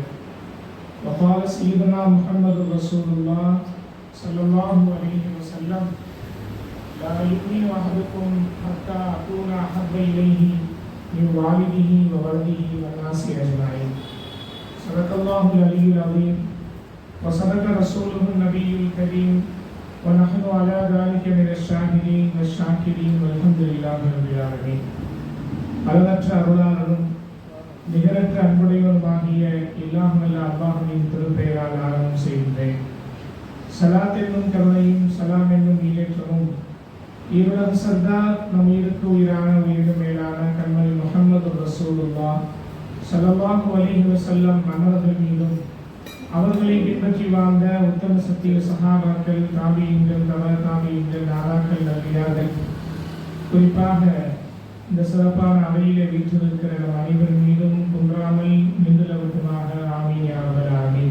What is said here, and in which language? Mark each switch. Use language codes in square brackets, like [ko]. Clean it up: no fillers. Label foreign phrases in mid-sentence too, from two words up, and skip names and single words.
[ar] وقال سيدنا محمد رسول الله صلى الله عليه وسلم لا يؤمن أحدكم حتى أكون أحب إليه من والده وولده والناس أجمعين. صدق الله العلي العظيم وصدق رسوله النبي الكريم ونحن على ذلك من الشاهدين والشاكرين والحمد لله رب العالمين. [ta] அளவற்ற அருளாளரும் நிகரற்ற அன்புடையவருமாகிய எல்லாம் வல்ல அல்லாஹ்வின் திருப்பெயரால் ஆரம்பம் செய்கின்றேன். ஸலாத் என்னும் கருணையும் சலாம் என்னும் ஈடேற்றமும் ஈருலக சர்தார் நம் உயிருக்கு உயிரான உயிரினும் மேலான கண்மணி முஹம்மது ரசூலுல்லாஹ் [ar] صلى الله عليه وسلم [ta] அன்னவர்கள் மீதும் அவர்களை பின்பற்றி வாழ்ந்த உத்தம சத்திய சஹாபாக்கள் தாபியீன்கள் தப தாபியீன்கள் நாதாக்கள் நல்லியார்கள் குறிப்பாக இந்த சிறப்பான அவையிலே வீற்றிருக்கிற நம் அனைவர் மீதும் குன்றாமல் நின்றுலவட்டுமாக [ar] آمين يا رب العالمين.